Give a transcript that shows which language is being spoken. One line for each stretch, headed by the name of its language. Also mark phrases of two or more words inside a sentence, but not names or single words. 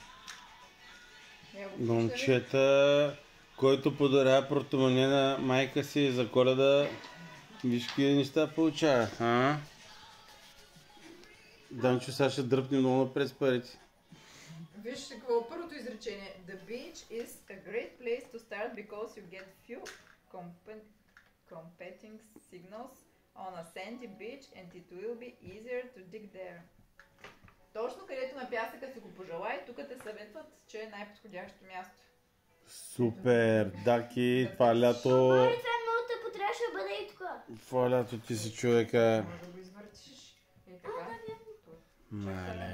Bulgarian: Момчета, който подарява портомоне на майка си за Коледа, виж какви неща получава, а? Данчо сега ще дръпне много през парите. Виж какво първото изречение.
English: The beach is a great place to start because you get few competing signals on a sandy beach and it will be easier to dig there.
Bulgarian: Точно където на пясъка си го пожелай, тук те съветват, че е най-подходящо място. Супер, Даки, това лято... Това е много тъпо, трябваше да бъде и тук. Това лято ти си човека. Може да го извъртиш. И така. Мале.